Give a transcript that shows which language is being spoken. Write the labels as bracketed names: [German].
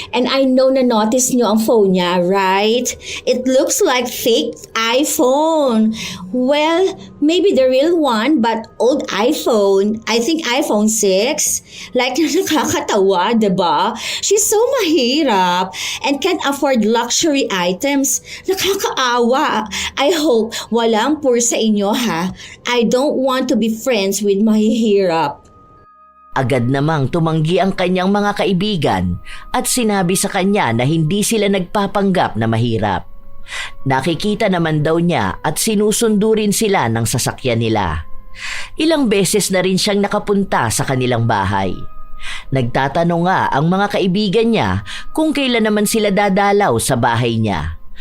[English] And I know na notice nyo ang phone niya, right? It looks like fake iPhone. Well, maybe the real one, but old iPhone. I think iPhone 6. Like, [Filipino] nakakatawa, diba? [English] She's so mahirap and can't afford luxury items. [Filipino] Nakakaawa. [English] I hope [Filipino] walang poor sa inyo, ha? [English] I don't want to be friends with mahihirap. [Filipino] Agad namang tumanggi ang kanyang mga kaibigan at sinabi sa kanya na hindi sila nagpapanggap na mahirap. Nakikita naman daw niya at sinusundo rin sila ng sasakyan nila. Ilang beses na rin siyang nakapunta sa kanilang bahay. Nagtatanong nga ang mga kaibigan niya kung kailan naman sila dadalaw sa bahay niya.